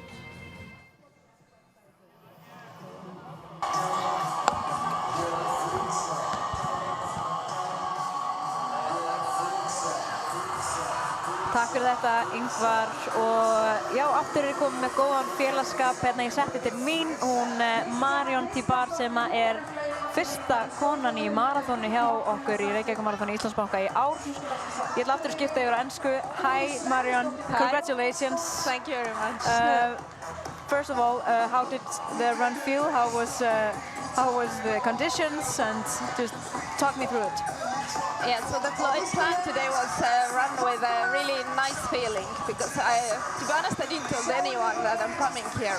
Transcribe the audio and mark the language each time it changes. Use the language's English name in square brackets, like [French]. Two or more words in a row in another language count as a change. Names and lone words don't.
[Icelandic] Takk fyrir þetta, Ingvar, og já, aftur er ég komið með góðan félagskap hérna í setti til mín, hún Marion Tibar sem er fyrsta konan í maraþoni hjá okkur í Reykjavíkurmaraþoni Íslandsbanka í ár. Ég ætla aftur að skipta yfir á ensku. [English] Hi Marion, Hi. Congratulations. Thank you very much. First of all, how did the run feel? How was the conditions, and just talk me through it. Yeah, so the plan today was run with a really nice feeling because to be honest, I didn't tell anyone that I'm coming here.